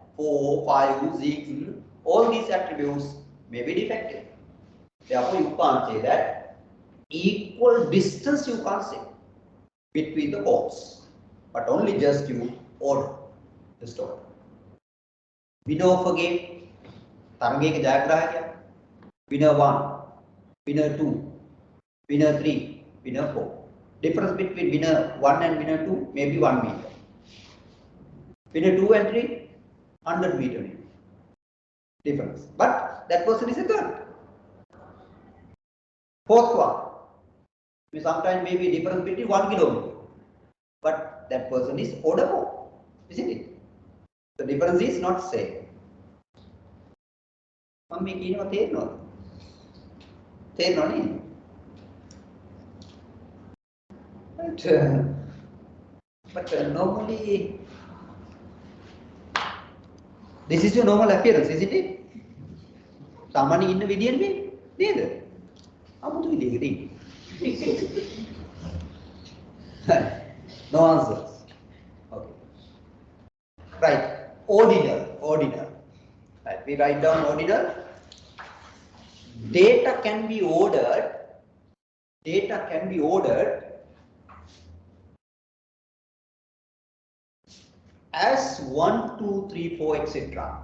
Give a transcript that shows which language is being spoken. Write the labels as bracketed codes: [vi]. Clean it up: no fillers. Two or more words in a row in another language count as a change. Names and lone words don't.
[en] 4, 5, 6, all these attributes may be defective. Therefore, you can't say that equal distance you can't say between the codes, but only just you order the story. Winner of a game, [si] තරගයක ජයග්‍රාහකයා, [en] winner 1, winner 2, winner 3, winner 4. Difference between winner 1 and winner 2 may be 1 meter. Winner 2 and 3, 100 meter difference. But that person is a third. Fourth one, sometimes may be difference between 1 kilometer. But that person is order 4, isn't it? The difference is not same. [si] මම මේ කියනවා තේරෙනවද? තේරෙනව නේද? [en] But normally this is your normal appearance, isn't it? [si] සාමාන්‍යයෙන් ඉන්න විදියට නේද? 아무도 විදියකට ඉන්නේ. [en] No answers. Okay. Right. Ordinal. Right. We write down ordinal. Data can be ordered as 1, 2, 3, 4, etc.